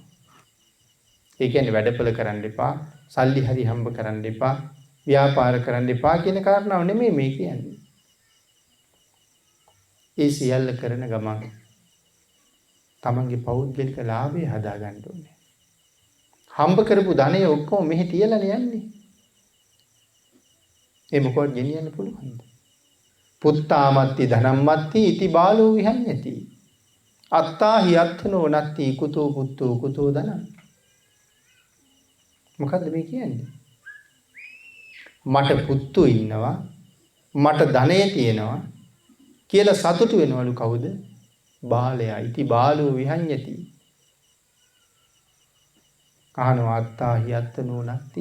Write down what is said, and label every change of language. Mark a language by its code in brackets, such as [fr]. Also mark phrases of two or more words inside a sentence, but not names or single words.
[si] ඒ කියන්නේ වැඩපල කරන්න එපා, සල්ලි හරි හම්බ කරන්න එපා, ව්‍යාපාර කරන්න එපා කියන කාරණාව නෙමෙයි මේ කියන්නේ. ඒ සියල්ල කරන ගමන් තමන්ගේ පෞද්ගලික ලාභය හදා ගන්න ඕනේ. හම්බ කරපු ධනය ඔක්කොම මෙහි තියලා යන්නේ. ඒ මොකවත් ගෙනියන්න පුළුවන්ද? [pi] පුත්තාමත්ති ධනම්මත්ති ඉති බාලෝ විහඤ්ඤති. අත්තාහි අත්ථනෝ නත්ති කුතෝ පුත්තෝ කුතෝ ධනං. [si] මොකද්ද මේ කියන්නේ? මට පුතු ඉන්නවා, මට ධනෙ තියෙනවා කියලා සතුටු වෙනවලු කවුද? [pi] බාලයා. ඉති බාලෝ විහඤ්ඤති. අහනවා අත්තාහි අත්ථනෝ නත්ති.